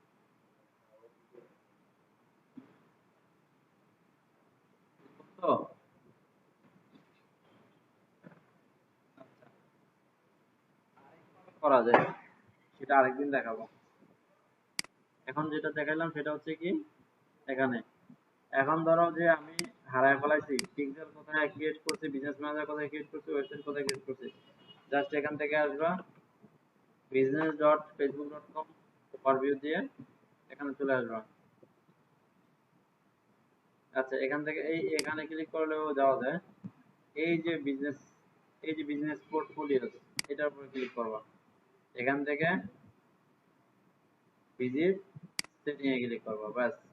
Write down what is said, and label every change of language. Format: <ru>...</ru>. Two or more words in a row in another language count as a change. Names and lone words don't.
<bn>তো করা যায় সেটা আরেকদিন দেখাবো। এখন যেটা দেখাইলাম সেটা হচ্ছে কি এখানে, এখন ধরো যে আমি হারায় ফেলাইছি পিক্সেল কোথায় ক্রিয়েট করছি,</bn> <en>business manager</en> <bn>কোথায় ক্রিয়েট করছি, ওয়েবসাইট কোথায় ক্রিয়েট করছি। জাস্ট এখান থেকে আসবা business.facebook.com, ওভারভিউ দিয়ে এখানে চলে আসবা। আচ্ছা এখান থেকে এই এখানে ক্লিক করলেও যাওয়া যায়। এই যে বিজনেস, এই যে</bn> <en>business portfolio,</en> <bn>এটার উপরে ক্লিক করবা। এখান থেকে</bn> <en>visit setting</en> <bn>এ ক্লিক করবা, ব্যাস।</bn>